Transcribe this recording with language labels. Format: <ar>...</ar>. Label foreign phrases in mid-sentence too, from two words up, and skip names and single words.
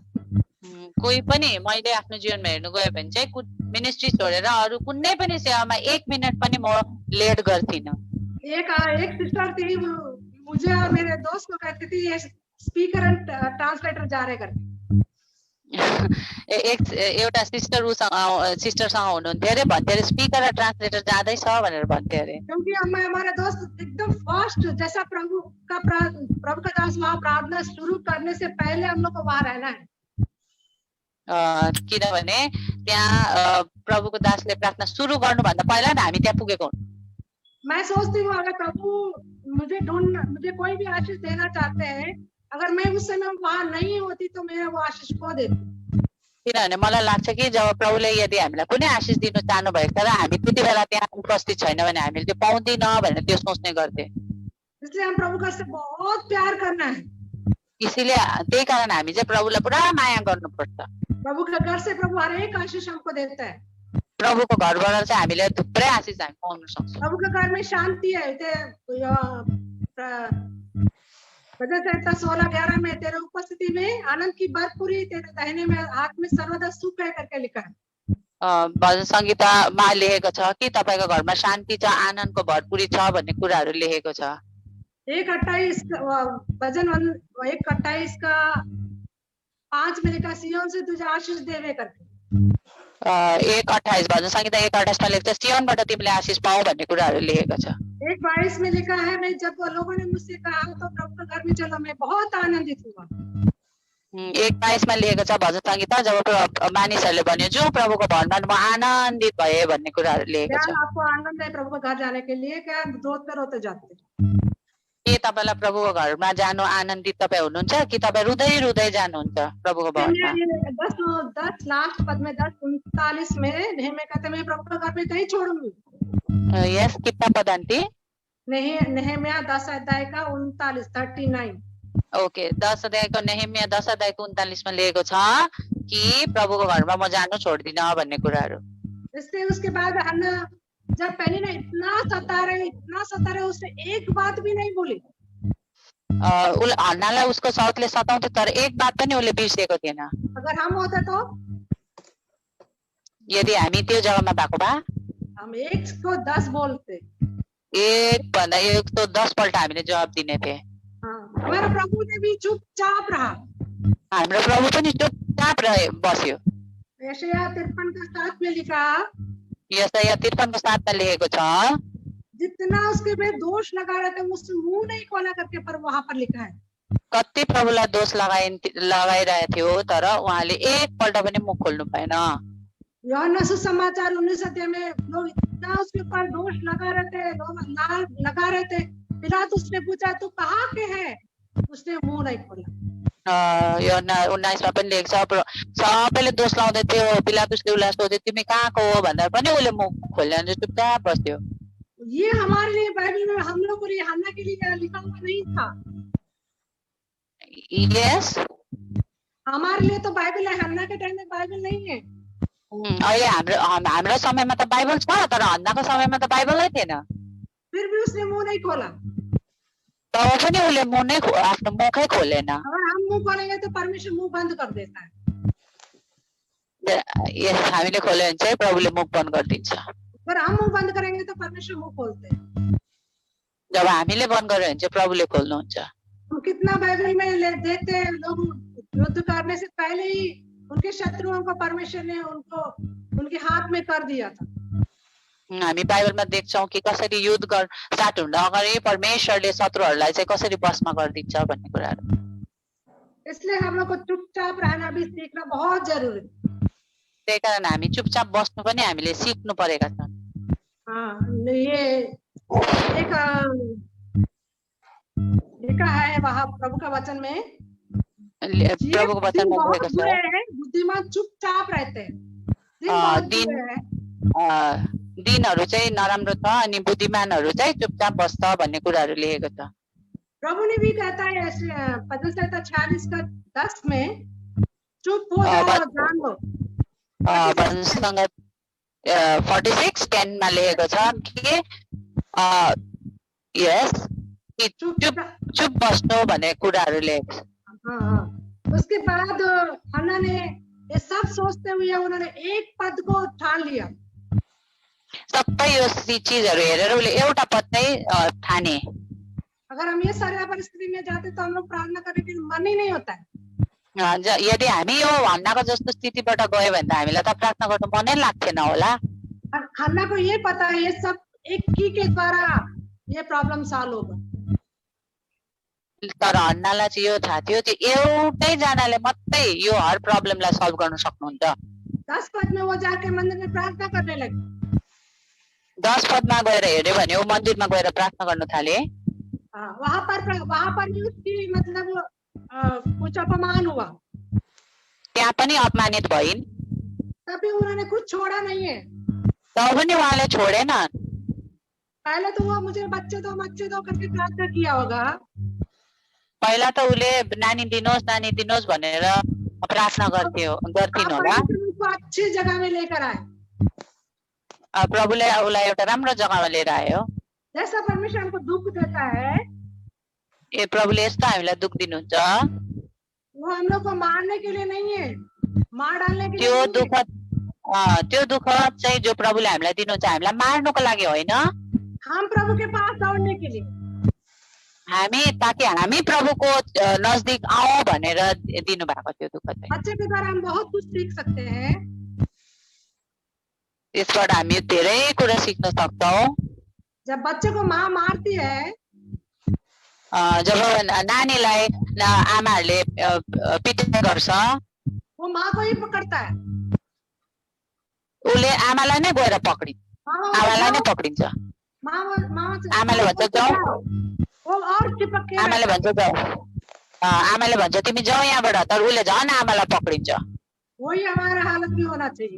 <ne>कोही पनि मैले आफ्नो जीवनमा हेर्नु गयो भने चाहिँ मिनिस्ट्री छोडेर अरू कुनै पनि सेवामा 1 मिनट पनि म लेट गर्थिन।</ne> <hi>एक सिस्टर थी, मुझे और मेरे दोस्त को कहती थी ये</hi> <en>speaker and translator</en> <hi>जा रहे करके।</hi> <ne>एउटा सिस्टरसँग हुनुहुन्थ्यो अरे, भन्थे अरे स्पीकर र ट्रान्सलेटर जाँदैछ भनेर भन्थे अरे।</ne> <hi>क्योंकि हमारे दोस्त एकदम फास्ट, जैसा प्रभु का दास वहाँ प्रार्थना शुरू करने से पहले हम लोग को वहाँ रहना है।</hi> <ne>किनभने त्यहाँ प्रभुको दासले प्रार्थना सुरु गर्नुभन्दा पहिला नै हामी त्यहाँ पुगेको हुँ।</ne> <hi>मैं सोचती हूँ अगर प्रभु मुझे कोई भी आशीष देना चाहते हैं, अगर मैं उस समय वहाँ नहीं होती तो मैं वो आशीष को देती।</hi> <ne>किनभने मलाई लाग्छ कि जब प्रभुले यदि हामीलाई कुनै आशीष दिनु चाहनु भएको छ र हामी त्यति बेला त्यहाँ उपस्थित छैन भने हामीले त्यो पाउँदैन भनेर त्यो सोच्ने गर्थे।</ne> <hi>इसलिए हम प्रभु का से बहुत प्यार करना है।</hi> <ne>इसीलिए त्यही कारण हामी चाहिँ प्रभुलाई पुरा माया गर्नुपर्छ।</ne> <hi>प्रभु के घर से प्रभु हर एक आशीष हमको देता है।</hi> <ne>प्रभुको घरबाट चाहिँ हामीले थुप्रै आशीष हामी पाउन सक्छौँ।</ne> <hi>प्रभु के घर में शान्ति है। भजन संहिता 16:11 में तेरे उपस्थिति में आनंद की भरपूरी, तेरे दाहिने में हाथ में सर्वदा सुख है करके लिखा है।</hi> <ne>भजन संहितामा लेखेको छ कि तपाईको घरमा शान्ति छ, आनन्दको भरपूरी छ भन्ने कुराहरू लेखेको छ।</ne> <hi>1:28 भजन 1:28 का 5 में लिखा सियोन से तुझे आशीष देवे करके।</hi> <ne>1:28 भजन संहिता 1:28 लेख्छ सियोनबाट तिमीले आशीष पाऊ भन्ने कुराहरू लेखेको छ।</ne> <hi>1:22 में लिखा है मैं जब लोगों ने मुझसे कहा तो प्रभु के घर में चलो मैं बहुत आनंदित हुआ।</hi> <ne>1:22 में लेखेको छ भजन संहिता जब मानिसहरूले भन्यो जो प्रभुको भवनमा म आनन्दित भए भन्ने कुराहरू लेखेको छ।</ne> <hi>आपको आनन्द है प्रभु के घर जाने के लिए, क्या रोते रोते जाते?</hi> <ne>के तपाईलाई प्रभुको घरमा जानु आनन्दित तपाईँ हुनुहुन्छ कि तपाईँ रुँदै रुँदै जानुहुन्छ प्रभुको भवनमा?</ne> <hi>10 लास्ट पद में 10:39 में नेहमिया कहते मैं प्रभु के घर में नहीं छोड़ूंगी। यस, कितना पद आंटी? नेहमिया 10 अध्याय का 39।</hi> <ne>ओके, 10 अध्यायको नेहमिया 10 अध्यायको 39 में लेखेको छ कि प्रभुको घरमा म जानु छोड्दिन भन्ने कुराहरू।</ne> <hi>इसलिए उसके बाद हन्ना जब पहले ना इतना सता रहे उसने एक बात भी नहीं बोली।</hi> <ne>हन्नालाई उसको साउथले सताउँथ्यो तर एक बात पनि उसले बिर्सेको थिएन।</ne> <hi>अगर हम होते तो</hi> <ne>यदि हामी त्यो जग्गामा भएको भए</ne> <hi>हम 1 को 10 बोलते।</hi> <ne>1 भन्दा 1 तो 10 पल्ट हामीले जवाब दिने थिए।</ne> <hi>हमारा प्रभु ने भी चुपचाप रहा।</hi> <ne>हाम्रो प्रभु पनि चुपचाप रहे बस्यो।</ne> <hi>यशाया 53 का 7 में लिखा,</hi> <ne>यशाया 53 को 7 में लेखेको छ</ne> <hi>जितना उसके पे दोष लगा रहे थे उससे मुंह नहीं खोला करके, पर वहां पर लिखा है</hi> <ne>कति प्रभुलाई दोष लगाइरहेको थियो तर उहाँले एक पल्ट पनि मुख खोल्नु भएन।</ne> <hi>यूहन्ना सुसमाचार 19 अध्याय में लोग इतना उसके ऊपर दोष लगा रहे थे, लोग लगा रहे थे। पिलातुस उसने पूछा तू कहाँ के है, उसने मुंह नहीं खोला।</hi> <ne>यूहन्ना 19 मा पनि लेख्छ सबैले दोष लाउँदै थियो, पिलातुसले उसलाई सोध्यो तिमी कहाँको हो भन्दा पनि उसले मुख खोलेन, चुपचाप बस्यो।</ne> <hi>ये हमारे लिए बाइबल में हम लोग को यूहन्ना के लिए लिखा हुआ नहीं था। यस, हमारे लिए तो बाइबल है, हन्ना के टाइम में बाइबल नहीं है।</hi> <ne>अहिले हाम्रो समयमा त बाइबल छ तर हन्नाको समयमा त बाइबलै थिएन।</ne> <hi>फिर भी उसने मुंह नहीं खोला।</hi> <ne>तब पनि उसले आफ्नो मुखै खोलेन।</ne> <hi>अगर हम मुंह खोलेंगे तो परमेश्वर मुंह बंद कर देता है।</hi> <ne>यस, हामीले खोल्यो भने चाहिँ प्रभुले मुख बन्द गरिदिन्छ।</ne> <hi>अगर हम मुंह बंद करेंगे तो परमेश्वर मुंह खोलते हैं।</hi> <ne>जब हामीले बन्द गर्यो भने चाहिँ प्रभुले खोल्नुहुन्छ।</ne> <hi>हम कितना बाइबल में देखते हैं लोग युद्ध करने से पहले ही उनके शत्रुओं को परमेश्वर ने उनके हाथ में कर दिया था।</hi> <ne>हामी बाइबलमा देख्छौं कि कसरी युद्ध स्टार्ट हुँदा अगाडि परमेश्वरले शत्रुहरूलाई चाहिँ कसरी बसमा गरिदिन्छ भन्ने कुराहरू।</ne> <hi>इसलिए हम लोग को चुपचाप रहना भी सीखना बहुत जरूरी है।</hi> <ne>त्यही कारण हामी चुपचाप बस्नु पनि हामीले सिक्नु परेका छौं।</ne> <hi>ये एक लिखा है वहाँ प्रभु का वचन में,</hi> <ne>प्रभुको वचनमा लेखेको छ</ne> <hi>बुद्धिमान चुपचाप रहते हैं।</hi> <ne>दिन दिनहरू चाहिँ नराम्रो छ अनि बुद्धिमानहरू चाहिँ चुपचाप बस्छ भन्ने कुराहरू लेखेको छ।</ne> <hi>प्रभु ने भी कहता है ऐसे भजन संहिता 46 का 10 में चुप हो जाओ और जान लो।</hi> <ne>भजन संहिता 46:10 मा लेखेको छ कि यस चुप बस्नु भन्ने कुराहरू लेखेको छ।</ne> <hi>उसके बाद हन्ना ने ये सब सोचते हुए उन्होंने एक पद को ठान लिया।</hi> <ne>सबै यो चीजहरू हेरेर उसले एउटा पद चाहिँ ठाने।</ne> <hi>अगर हम ये सारी परिस्थिति में जाते तो हम लोग प्रार्थना करने के लिए मन ही नहीं होता है।</hi> <ne>यदि हामी यो हन्नाको जस्तो स्थितिबाट गयो भने त हामीलाई त प्रार्थना गर्नु मनै लाग्थेन होला।</ne> <hi>हन्ना को ये पता है ये सब एक ही के द्वारा ये</hi> <en>problem solve</en> <hi>होगा।</hi> <ne>तर हन्नालाई चाहिँ यो थाहा थियो त्यो एउटै जनाले मात्रै यो हर प्रब्लमलाई सल्भ गर्न सक्नुहुन्छ।</ne> <hi>10 पद में वो जाके मंदिर में प्रार्थना करने लगे।</hi> <ne>10 पदमा गएर हेर्यो भने ऊ मन्दिरमा गएर प्रार्थना गर्न थाले।</ne> <hi>वहां पर भी उसकी मतलब कुछ अपमान हुआ।</hi> <ne>त्यहाँ पनि अपमानित भइन्।</ne> <hi>तभी उन्होंने कुछ छोड़ा नहीं है।</hi> <ne>तब पनि उहाँले छोडेन।</ne> <hi>पहले तो वो मुझे बच्चे दो करके प्रार्थना किया होगा।</hi> <ne>पहिला त उसले नानी दिनुहोस् भनेर प्रार्थना गर्थिन् होला।</ne> <hi>अच्छी जगह में लेकर आए।</hi> <ne>प्रभुले उसलाई एउटा राम्रो जग्गामा लिएर आयो।</ne> <hi>जैसा परमेश्वर हमको दुख देता है,</hi> <ne>ए प्रभुले यस्तो हामीलाई दुख दिनुहुन्छ,</ne> <hi>वो हम लोग को मारने के लिए नहीं है, मार डालने के लिए।</hi> <ne>त्यो दुख चाहिँ जो प्रभुले हामीलाई दिनुहुन्छ हामीलाई मार्नको लागि होइन,</ne> <hi>हम प्रभु के पास दौड़ने के लिए,</hi> <ne>ताकि हामी प्रभुको नजदीक आऊ भनेर दिनु भएको त्यो दुख चाहिँ।</ne> <hi>बच्चे के द्वारा हम बहुत कुछ सीख सकते हैं।</hi> <ne>त्यसबाट हामी धेरै कुरा सिक्न सक्छौं।</ne> <hi>जब बच्चे को माँ मारती है,</hi> <ne>जब नानीलाई आमाहरूले पिटाइ गर्छ,</ne> <hi>वो माँ को ही पकड़ता है।</hi> <ne>उसले आमालाई नै गएर पक्रिन्छ, आमालाई नै पक्रिन्छ। आमाले भन्छ जाऊ, आमाले भन्छ जाऊ, आमाले भन्छ तिमी जाऊ यहाँबाट, तर उसले झन् आमालाई पक्रिन्छ।</ne> <hi>वही हमारा हालत भी होना चाहिए।</hi>